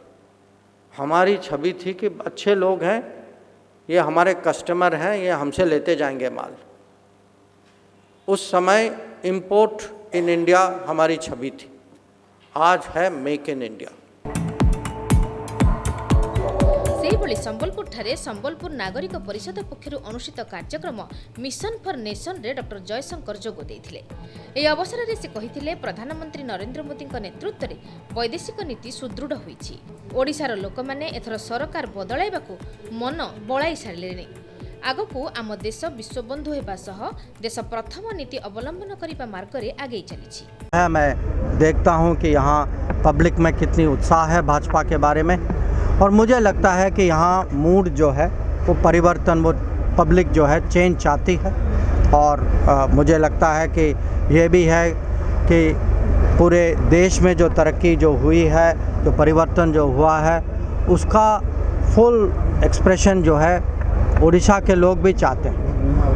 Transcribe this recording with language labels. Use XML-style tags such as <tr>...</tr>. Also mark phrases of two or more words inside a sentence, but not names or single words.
<hi>हमारी छवि थी कि अच्छे लोग हैं, ये हमारे कस्टमर हैं, ये हमसे लेते जाएंगे माल। उस समय</hi> <en>import in India</en> <hi>हमारी छवि थी, आज है</hi> <en>make in India.</en> <or>सेहिभଳି ସମ୍ବଲପୁରଠାରେ ସମ୍ବଲପୁର ନାଗରିକ ପରିଷଦ ପକ୍ଷରୁ ଅନୁଷ୍ଠିତ କାର୍ଯ୍ୟକ୍ରମ ମିଶନ ଫର ନେସନରେ ଡକ୍ଟର ଜୟଶଙ୍କର ଯୋଗ ଦେଇଥିଲେ। ଏହି ଅବସରରେ ସେ କହିଥିଲେ, ପ୍ରଧାନମନ୍ତ୍ରୀ ନରେନ୍ଦ୍ର ମୋଦିଙ୍କ ନେତୃତ୍ୱରେ ବୈଦେଶିକ ନୀତି ସୁଦୃଢ଼ ହୋଇଛି। ଓଡ଼ିଶାର ଲୋକମାନେ ଏଥର ସରକାର ବଦଳାଇବାକୁ ମନ ବଳାଇ ସାରିଲେଣି। ଆଗକୁ ଆମ ଦେଶ ବିଶ୍ୱବନ୍ଧୁ ହେବା ସହ ଦେଶ ପ୍ରଥମ ନୀତି ଅବଲମ୍ବନ କରିବା ମାର୍ଗରେ ଆଗେଇ ଚାଲିଛି।</or> <hi>मैं देखता हूं कि यहाँ पब्लिक में कितनी उत्साह है भाजपा के बारे में, और मुझे लगता है कि यहाँ मूड जो है वो परिवर्तन, वो पब्लिक जो है चेंज चाहती है। और मुझे लगता है कि ये भी है कि पूरे देश में जो तरक्की जो हुई है, जो परिवर्तन जो हुआ है, उसका</hi> <en>full expression</en> <hi>जो है उड़ीसा के लोग भी चाहते हैं।</hi>